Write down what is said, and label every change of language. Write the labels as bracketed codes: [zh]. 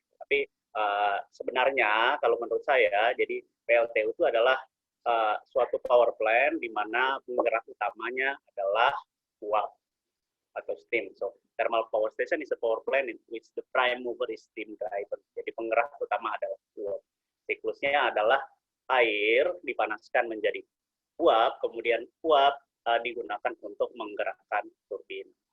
[id] Tapi sebenarnya kalau menurut saya, jadi PLTU itu adalah suatu power plant di mana penggerak utamanya adalah uap atau steam. [en] So, thermal power station is a power plant in which the prime mover is steam driven. [id] Jadi penggerak utama adalah uap. Siklusnya adalah air dipanaskan menjadi uap, kemudian uap digunakan untuk menggerakkan turbin.